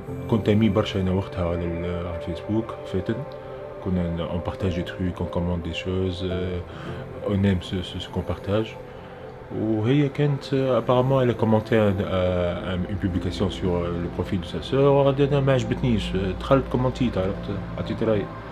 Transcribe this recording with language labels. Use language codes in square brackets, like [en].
[ar] كنت أمي برشا أنا وقتها على الفيسبوك فاتن. كنا [fr] on partage des trucs, on commente des choses, on aime ce qu'on partage. [ar] وهي كانت [fr] apparemment elle a commenté une publication sur le profil de sa sœur. [ar] أنا ما عجبتنيش دخلت كومنتيت عرفت عطيت رأيي.